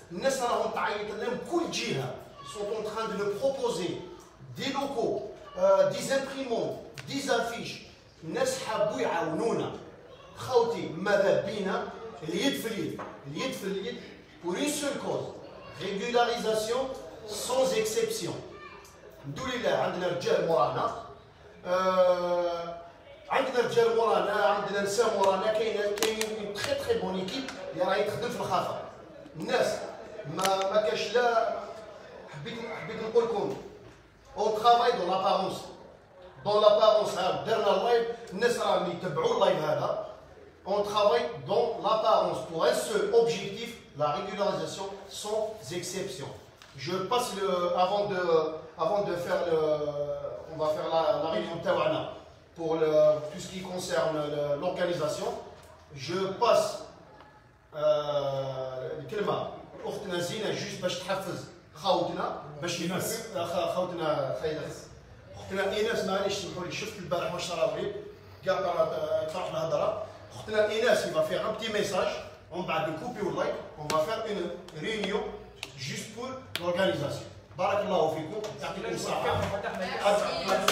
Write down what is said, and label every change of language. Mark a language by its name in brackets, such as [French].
[French] Ils sont en train de nous proposer des locaux, des imprimantes, des affiches. [Arabic] الناس حابوا يعاونونا خاوتي ماذا بينا اليد في اليد [French] pour une seule cause régularisation sans exception. [Arabic] الحمد لله عندنا رجال مورانا عندنا نساء مورانا كاين [French] تري بون ايكيب [Arabic] اللي راهي تخدم في الخافه. الناس ما كاش لا حبيت نقول لكم [French] on travaille dans l'apparence. Dans l'apparence, [Arabic] درنا اللايف الناس راهم يتبعوا اللايف هذا [French] on travaille dans l'apparence pour un seul objectif, la régularisation sans exception. Je passe avant de faire on va faire la réunion Tawana pour tout ce qui concerne l'organisation. Je passe [Arabic] الكلمة أختنا زينة juste باش تحفز خوتنا باش خوتنا اختنا ايناس معليش سمحوا لي شفت البارح واش صرا بغيت كاع طرحنا هضره اختنا ايناس [French] il va faire un petit message on va de couper au like on va faire une réunion juste pour l'organisation [Arabic] بارك الله فيكم يعطيكم الصحة